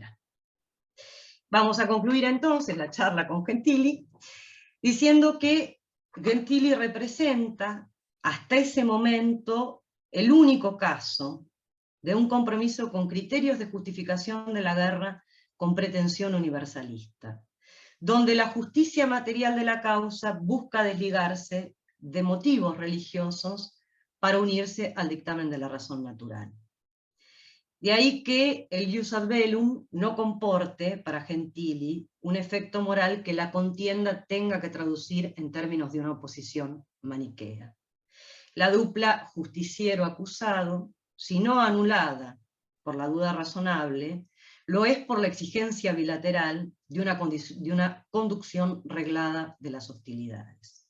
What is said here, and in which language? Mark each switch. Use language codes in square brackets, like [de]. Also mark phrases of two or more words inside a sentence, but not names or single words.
[es] Vamos a concluir entonces la charla con Gentili, diciendo que Gentili representa hasta ese momento el único caso de un compromiso con criterios de justificación de la guerra con pretensión universalista, donde la justicia material de la causa busca desligarse de motivos religiosos para unirse al dictamen de la razón natural. De ahí que el [la] ius ad bellum [es] no comporte, para Gentili, un efecto moral que la contienda tenga que traducir en términos de una oposición maniquea. La dupla justiciero-acusado, si no anulada por la duda razonable, lo es por la exigencia bilateral de una conducción reglada de las hostilidades.